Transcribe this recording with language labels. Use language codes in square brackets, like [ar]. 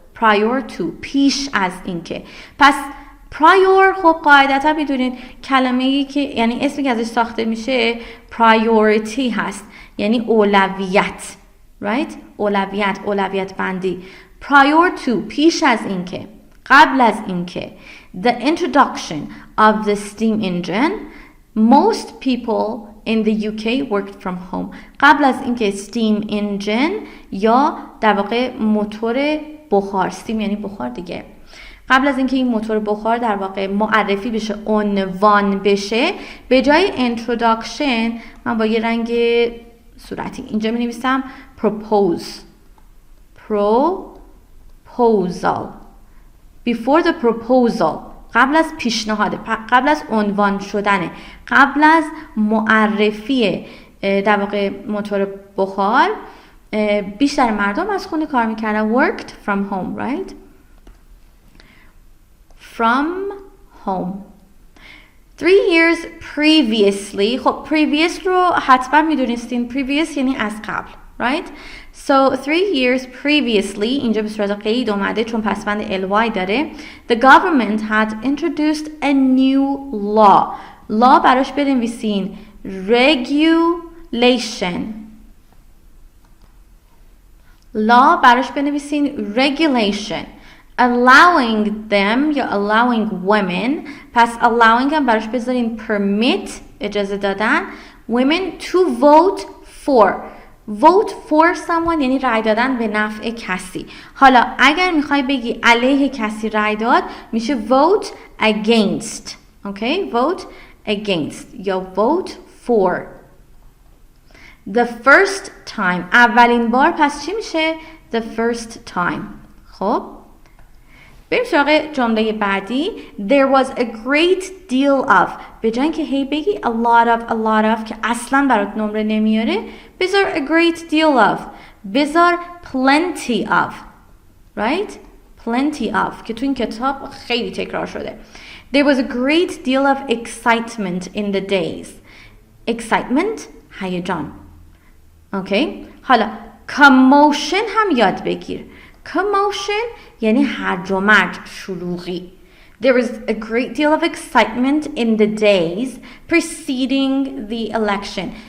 [en] prior to [fa] پیش از این که. پس prior خب قاعدتا میدونید کلمه‌ای که یعنی اسمی که ازش ساخته میشه priority هست، یعنی اولویت. right؟ اولویت بندی. [en] prior to [fa] پیش از این که، قبل از این که. [en] the introduction of the steam engine, most people in the UK worked from home. [fa] قبل از اینکه steam engine یا در واقع موتور بخار، steam یعنی بخار دیگه، قبل از اینکه این موتور بخار در واقع معرفی بشه، عنوان بشه، به جای introduction من با یه رنگ صورتی اینجا می نویسم proposal. [en] before the proposal، [fa] قبل از پیشنهاد، قبل از عنوان شدنه، قبل از معرفی در واقع موتور بخار، بیشتر مردم از خونه کار میکردن. [en] worked from home. right؟ from home. 3 years previously. [fa] خب previous رو حتما میدونستین. previous یعنی از قبل. right؟ [en] so 3 years previously [fa] اینجا به صورت قید اومده چون پسوند ly داره. [en] the government had introduced a new law. [fa] law براش بنویسین regulation. [en] law [fa] براش بنویسین [en] regulation. allowing them یا allowing women. [fa] پس allowing هم براش بذارین permit، اجازه دادن [en] women to vote for. vote for someone [fa] یعنی رای دادن به نفع کسی. حالا اگر میخوای بگی علیه کسی رای داد میشه [en] vote against. okay؟ vote against یا vote for. the first time [fa] اولین بار، پس چی میشه؟ [en] the first time. [fa] خب بریم سراغ جمله بعدی. [en] There was a great deal of. [fa] به جای اینکه هی بگی [en] a lot of [fa] که اصلا برات نمره نمیاره، بذار [en] a great deal of. [fa] بذار [en] plenty of. [fa] right؟ [en] plenty of [fa] که تو این کتاب خیلی تکرار شده. [en] There was a great deal of excitement in the days. [fa] excitement هیجان. اوکی؟ حالا commotion هم یاد بگیر. commotion یعنی هرج و مرج، شلوغی. [en] There was a great deal of excitement in the days preceding the election.